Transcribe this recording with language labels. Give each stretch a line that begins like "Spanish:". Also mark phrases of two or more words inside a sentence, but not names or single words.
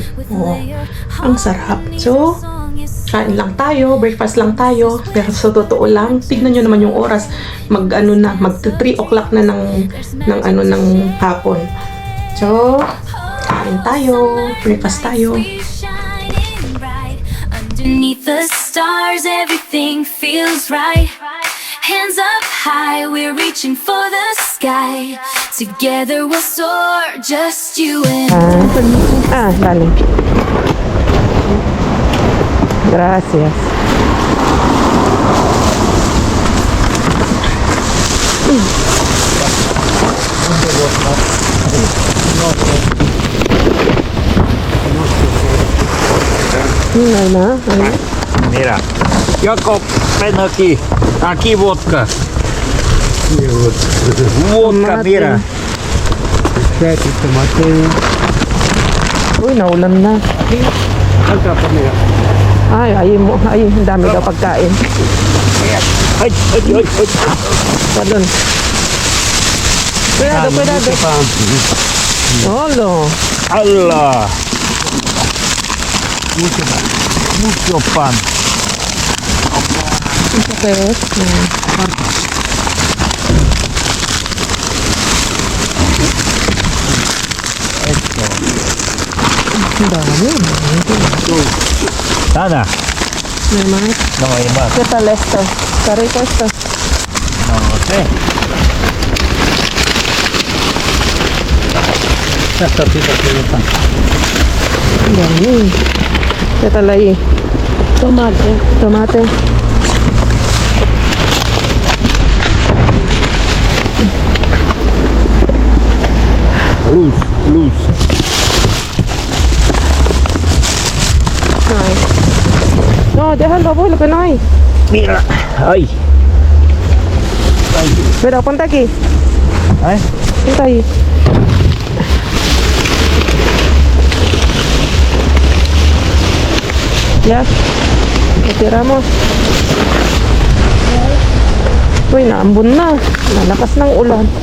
Filipino: Oh, ang sarap. So, kain lang tayo, breakfast lang tayo. Pero sa totoo lang, tignan nyo naman yung oras. Mag 3 o'clock na ng hapon. So, kain tayo, breakfast tayo.
English: shining bright. Underneath the stars, everything feels right. Hands up high, we're reaching for the sky. Together we'll soar, just you and
Spanish: Dale. Gracias. Mira, Jakob, ven aquí. Aquí vodka. Vodka, mira.
Filipino: Uy, naulan na. Ay, ang dami daw pagkain. Ay, ay, ay, ay.
Spanish: Pardon. Cuidado. Olo. Allah. Mucho pan.
Filipino: Okay. Ang dami.
Spanish: Nada.
Filipino: Naman.
Spanish: No hay más. ¿Qué tal esto? ¿Está rico esto? No sé. Las tortitas de pan.
Filipino: Ang dami.
Spanish: ¿Qué tal ahí? Tomate. Luz. Ay. No, déjalo, abuelo, que no hay. Mira. Ay. Ay. Pero ponte aquí. ¿Eh? Ponte ahí. Ya. Retiramos.
Filipino: Uy, naambon na. Nalakas ng ulan.